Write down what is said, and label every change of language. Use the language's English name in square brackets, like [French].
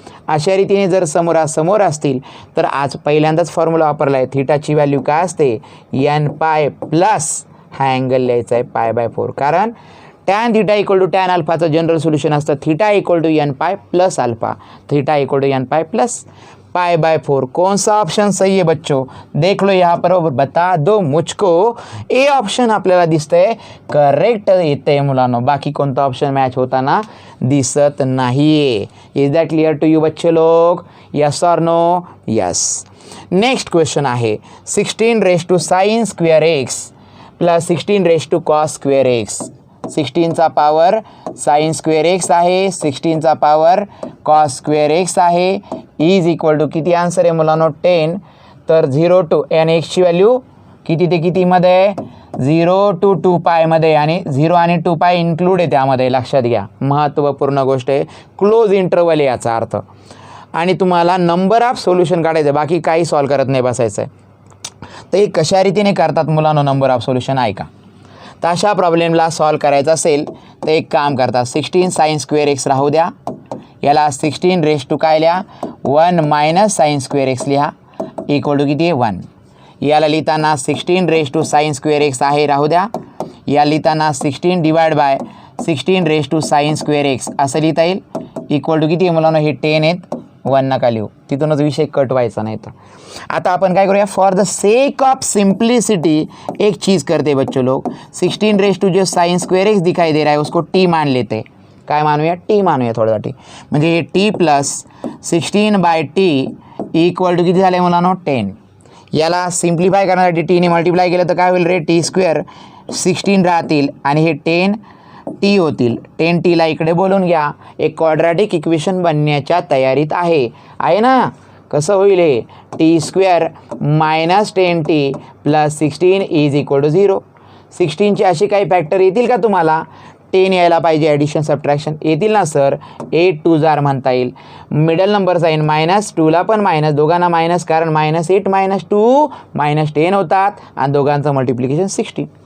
[Marathi] अशा रीतीने जर समोरासमोर असतील तर आज पहिल्यांदाच फॉर्म्युला वापरला आहे. थीटाची व्हॅल्यू काय असते n π प्लस हा अँगल लिहायचा आहे π/4 कारण tan theta equal to tan अल्फाचं general solution असतं theta equal to n π plus alpha. Theta equal to n π plus π/4। [Hindi] कौन सा ऑप्शन सही है बच्चों? देख लो यहाँ पर, बता दो मुझको। [Marathi] ए ऑप्शन आपल्याला दिसतंय करेक्ट येते मुलांनो, बाकी कोणता ऑप्शन मॅच होताना दिसत नाही। [English] Is that clear to you बच्चे लोग? Yes or no? Yes. [Marathi] Next question आहे 16 raise to sine square x plus 16 raise to cos square x. 16चा power sine square x आहे, 16चा पावर कॉस स्क्वेअर एक्स आहे, is equal to किती answer आहे मुलांनो? 10। तर 0 to N एक्सची value किती ते कितीमध्ये? 0 to 2π मध्ये, आणि 0 आणि 2π इन्क्लूड आहे त्यामध्ये, लक्षात घ्या, महत्त्वपूर्ण गोष्ट आहे, क्लोज इंटरवल आहे याचा अर्थ। आणि तुम्हाला नंबर ऑफ सोल्युशन काढायचं, बाकी काही सॉल्व करत नाही बसायचं आहे। तर हे कशा रीतीने करतात मुलांनो नंबर ऑफ सोल्युशन ऐका। तर अशा प्रॉब्लेमला सॉल्व करायचं असेल तर एक काम करतात, 16 साइन स्क्वेअर एक्स राहू द्या, याला 16 रेज टू काय लिहा? 1 मायनस साइन स्क्वेअर एक्स लिहा, इक्वल टू किती आहे? 1। याला लिहिताना 16 raise to sine square x आहे राहू द्या, या लिहिताना 16 divide by 16 raise to sine square x असं लिहिता येईल, इक्वल टू किती आहे मुलांनो? हे 10 आहेत, 1 नका लिहू, तिथूनच विषय कट व्हायचा नाही। तर आता आपण काय करूया, [English] for the sake of simplicity [Hindi] एक चीज़ करते बच्चों लोग, 16 रेज टू जो साइन स्क्वेअर एक्स दिखाई दे रहा है उसको टी मान लेते। [Marathi] काय मानूया? टी मानूया थोड्यासाठी, म्हणजे हे T plus 16/t equal to किती झाले मुलांनो? 10। याला सिम्प्लिफाय करण्यासाठी टीने मल्टिप्लाय केलं तर काय होईल रे? टी स्क्वेअर 16 राहतील आणि हे 10 टी होतील, 10 टीला इकडे बोलून घ्या, एक क्वाड्रॅटिक इक्वेशन बनण्याच्या तयारीत आहे ना? कसं होईल हे? T square minus 10t plus 16 is equal to 0। 16चे असे काही फॅक्टर येतील का तुम्हाला? 10 यायला पाहिजे, ॲडिशन सबट्रॅक्शन येतील ना सर? 8 2 जार म्हणता येईल, मिडल नंबर साईन मायनस 2ला पण मायनस, दोघांना मायनस, कारण -8 - 2 -10 होतात आणि दोघांचं मल्टिप्लिकेशन 16।